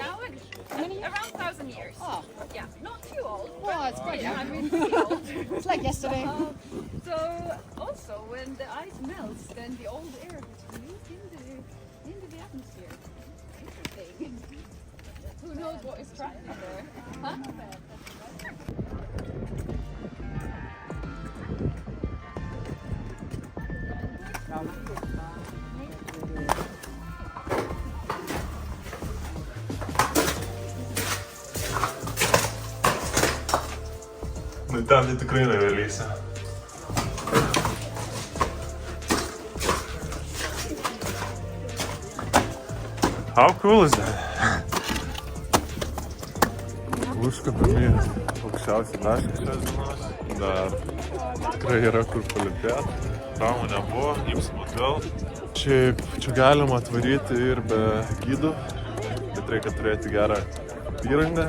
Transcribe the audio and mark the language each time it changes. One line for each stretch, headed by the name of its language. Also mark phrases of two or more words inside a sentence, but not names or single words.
English: Now around 1,000 years. Oh, Yeah, not too old. oh, it's quite Yeah, I young. mean, pretty old. It's like yesterday. So also when the ice melts, then the old air gets released into the atmosphere. Interesting. Who knows what is trapped in there? Huh?
Lithuanian: Nu, ten tai tikrai nevelysi.
English: How cool is that?
Lithuanian: Užkopėme aukščiausią tašką šios dienos. Dar tikrai yra kur palipėti. Traumų nebuvo, imsim atgal. Šiaip čia galima atvaryti ir be gydų, bet reikia turėti gerą įrangą.